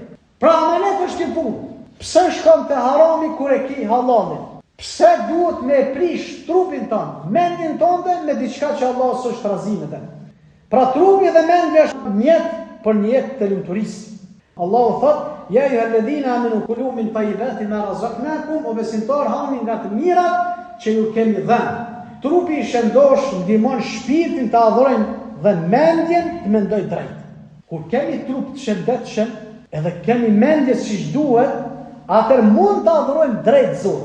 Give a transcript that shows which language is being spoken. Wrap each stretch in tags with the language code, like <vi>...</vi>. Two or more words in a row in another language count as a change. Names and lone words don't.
<sq>Pra amanet është i punë. Pse shkon te harami kur e ki halalin? Pse duhet me prish trupin tonë, mendjen tonë me diçka që Allah s'është razi me të? Pra trupi dhe mendja është mjet për një jetë të lumturisë. Allahu thot:</sq> <ar>"يا أيها الذين آمنوا كلوا من طيبات ما رزقناكم." O besimtar, hani nga të mirat që ju kemi dhënë. Trupi i shëndosh ndihmon shpirtin të adhurojnë dhe mendjen të mendoj drejt. Kur kemi trup të shëndetshëm, edhe kemi mendje siç duhet, atër mund të adhurojmë drejt Zotit.</ar>